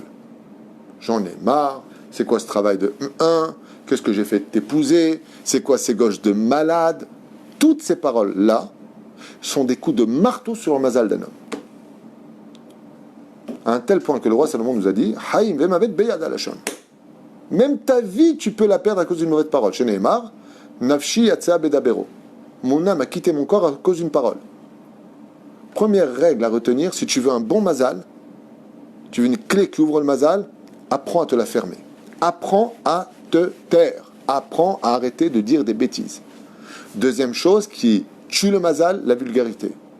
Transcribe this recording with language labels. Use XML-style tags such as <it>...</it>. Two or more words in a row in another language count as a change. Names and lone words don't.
<fr>J'en ai marre, c'est quoi ce travail de 1? Qu'est-ce que j'ai fait de t'épouser? C'est quoi ces gauches de malade? Toutes ces paroles-là sont des coups de marteau sur le mazal d'un homme. À un tel point que le roi Salomon nous a dit</fr> <he>חיים ומוות ביד הלשון.</he> <fr>Même ta vie, tu peux la perdre à cause d'une mauvaise parole. Chez Neymar,</fr> <he>נפשי יצאה בדברו.</he> <fr>Mon âme a quitté mon corps à cause d'une parole. Première règle à retenir, si tu veux un bon mazal, tu veux une clé qui ouvre le mazal, apprends à te la fermer. Apprends à te taire. Apprends à arrêter de dire des bêtises. Deuxième chose qui tue le mazal, la vulgarité.</fr>